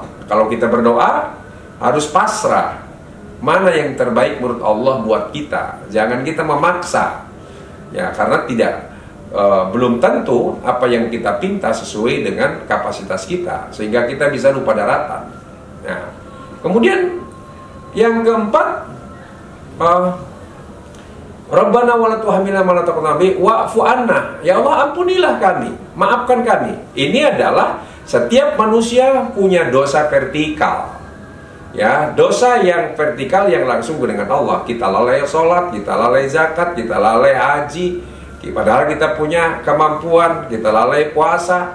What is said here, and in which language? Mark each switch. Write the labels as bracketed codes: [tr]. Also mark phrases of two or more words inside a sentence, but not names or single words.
[id] Kalau kita berdoa, harus pasrah. Mana yang terbaik menurut Allah buat kita. Jangan kita memaksa, ya, karena belum tentu apa yang kita pinta sesuai dengan kapasitas kita, sehingga kita bisa lupa daratan. Nah, kemudian yang keempat, [ar] ربنا ولا تحملنا ما لا طاقة لنا به واعف عنا. [id] Ya Allah, ampunilah kami, maafkan kami. Ini adalah setiap manusia punya dosa vertikal. Ya, dosa yang vertikal yang langsung dengan Allah. Kita lalai sholat, kita lalai zakat, kita lalai haji, padahal kita punya kemampuan, kita lalai puasa.